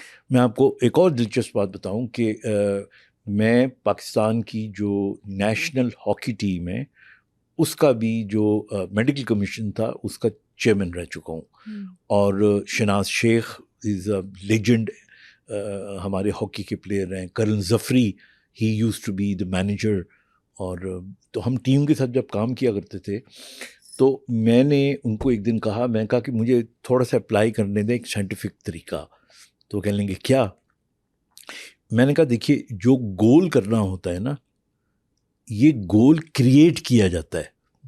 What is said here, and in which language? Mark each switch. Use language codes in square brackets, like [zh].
[ur] میں آپ کو ایک اور دلچسپ بات بتاؤں کہ میں پاکستان کی جو نیشنل ہاکی ٹیم ہے اس کا بھی جو میڈیکل کمیشن تھا اس کا چیئرمین رہ چکا ہوں. اور شناز شیخ [en] is a legend, [ur] ہمارے ہاکی کے پلیئر ہیں. [en] Kiran Zafri, he used to be the manager. [ur] اور تو ہم ٹیم کے ساتھ جب کام کیا کرتے تھے تو میں نے ان کو ایک دن کہا کہ مجھے تھوڑا سا اپلائی کرنے دیں ایک سائنٹیفک طریقہ. تو کہنے لگے کیا؟ میں نے کہا دیکھیے، جو گول کرنا ہوتا ہے نا، یہ گول کریٹ کیا جاتا ہے.